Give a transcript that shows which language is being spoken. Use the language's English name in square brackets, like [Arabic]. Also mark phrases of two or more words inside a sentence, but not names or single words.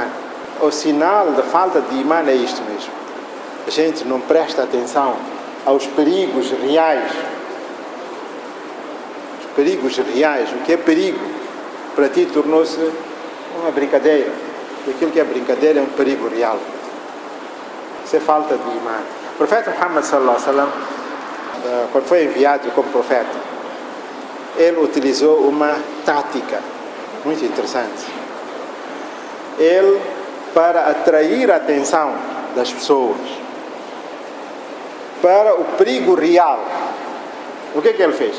[Portuguese] O sinal da falta de imã é isto mesmo. A gente não presta atenção aos perigos reais. Os perigos reais. O que é perigo para ti tornou-se uma brincadeira. E aquilo que é brincadeira é um perigo real. Isso é falta de imã. O profeta Muhammad [Arabic] صلى الله عليه وسلم, [Portuguese] quando foi enviado como profeta, ele utilizou uma tática muito interessante. Ele, para atrair a atenção das pessoas para o perigo real, o que ele fez?